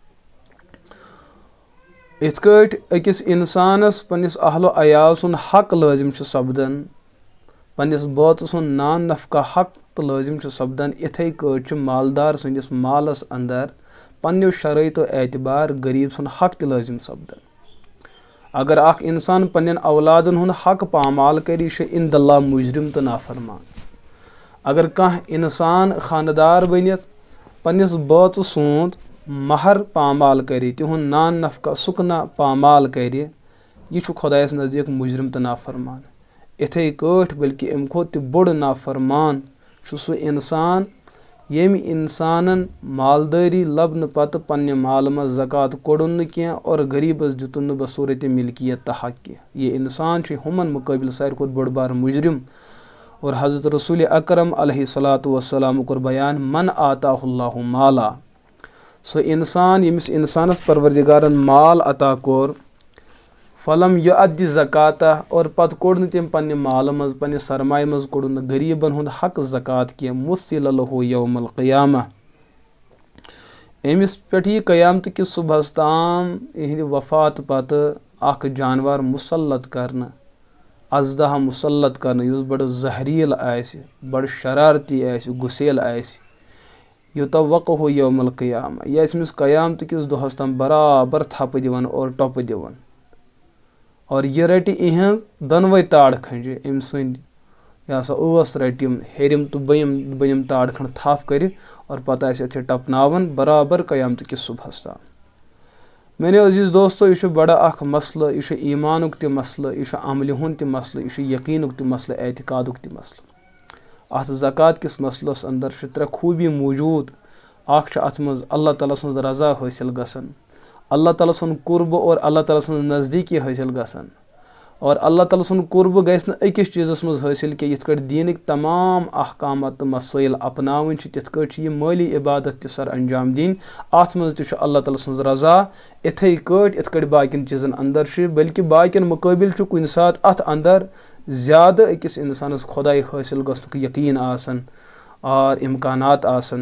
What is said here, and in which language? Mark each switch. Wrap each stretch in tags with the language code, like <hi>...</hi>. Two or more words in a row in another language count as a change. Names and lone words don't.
<ks>इत कट अकिस इंसानस पन्निस अहलो अयाल सुन हक लाजिम सपदन, पन्निस बात सुन नान नफका हक तो लाजिम सपदन। इथे कट मालदार सन्दिस मालस अंदर पन्नो शराइतो एतबार गरीब सुन हक तो लाजिम सपदन। अगर अख इंसान पन्न औलादन हुंद हक पामाल कर इंदल्ला मुजरिम तो नाफरमान। अगर कह इंसान खानदार बनित पन्निस बात सूंद महर पामाल कर, तिहुंद नान नफका सुकना पामाल कर, यह खुदायस नज़दीक मुजरिम तो नाफरमान। इथे कट बल्कि अम खोत बोड़ नाफरमान सह इंसान यम इंसानन मालदारी लबन पत पन्ने माल मज ज़कात कोड़न क्या और गरीबस दितुन बसूरत मिल्कियत तो हक क्या। ये इंसान हुमन मुकाबिल सारे खुद बड़ बार मुजरिम। और हज़रत रसूल अकरम</ks> <ar>عليه الصلاة والسلام</ar> <ks>कोर बयान</ks> <ar>من آتاه الله مالا,</ar> <ks>सो इंसान यमिस इंसानस परवरदिगारन माल अता कोर</ks> <ar>فلم يؤد زكاته</ar> <ks>और पत कोड़ तम पन्ने माल मज पन्ने सरमाय मज कोड़ गरीबन हुंद हक ज़कात क्या</ks> <ar>مثل له يوم القيامة.</ar> <ks>अमिस पे यह क़यामत किस सुबहस ताम इहंद वफात पत अख जानवर मुसल्लत करना, अजदहा मुसल्लत करना युस बड़ जहरील आसि, बड़ शरारती आसि, गुसेल आसि।</ks> <ar>يطوقه يوم القيامة,</ar> <ks>यह अमिस क़यामत किस दोहस ताम बराबर थप दिवन और टप दिवन। और यह रट इहंज दनवे ताड़ खंज अम सद यह सा स रटिम हेरिम तो बयम ताड़ खंड थप कर और पत अथे टपनावन बराबर क़यामत किस सुबहस ताम।</ks> <hi>मेरे अजीज़ दोस्तों,</hi> <ks>यह बड़ा अख मसल, यह ईमानुक त मसल, यह अमल हुंद त मसल, यह यकीनुक त मसल, एतकादुक त मसल। अत ज़कात किस मसलस अंदर त्रे खूबी मौजूद। अख अत मज अल्लाह ताला सन्ज रज़ा हासिल गसन, अल्लाह ताला सुन कुर्ब और अल्लाह ताला सन्ज नज़दीकी हासिल गसन। और अल्लाह ताला सुन कुर्ब गस न अकिस चीज़स मज हासिल कि यिथ कट दीनिक तमाम अहकामात तो मसाइल अपनावन तिथ कट यह माली इबादत त सर अंजाम दिन। अत मज त अल्लाह ताला सन्ज रज़ा इथे कट इथ कट बाकिन चीज़न अंदर बल्कि बाकिन मुकाबिल कुन सात अत अंदर ज़्यादा अकिस इंसानस खुदाई हासिल गसनुक यकीन आसन और इम्कानात आसन।</ks>